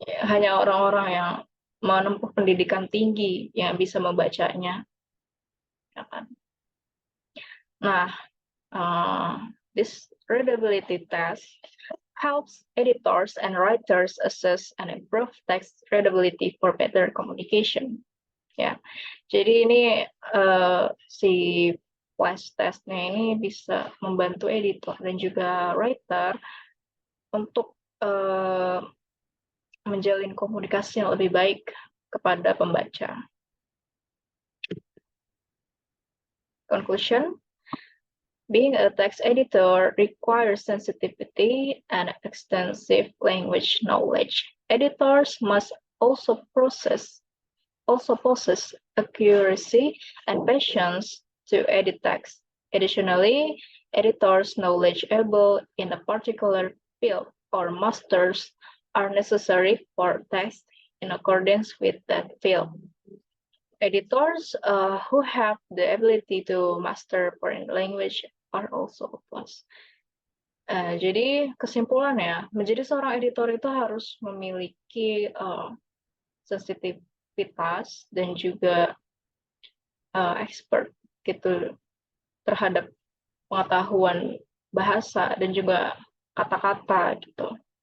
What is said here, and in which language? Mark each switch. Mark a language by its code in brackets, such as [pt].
[id] Hanya orang-orang yang menempuh pendidikan tinggi yang bisa membacanya. Ya kan? [en] Nah, this readability test helps editors and writers assess and improve text readability for better communication. [id] Ya, jadi ini si flash testnya ini bisa membantu editor dan juga writer untuk menjalin komunikasi yang lebih baik kepada pembaca. [en] Conclusion, being a text editor requires sensitivity and extensive language knowledge. Editors must also possess accuracy and patience to edit text. Additionally, editors knowledgeable in a particular field or masters are necessary for text in accordance with that field. Editors who have the ability to master foreign language are also a plus. [id] Jadi kesimpulannya, menjadi seorang editor itu harus memiliki sensitivitas dan juga expert gitu terhadap pengetahuan bahasa dan juga kata-kata gitu.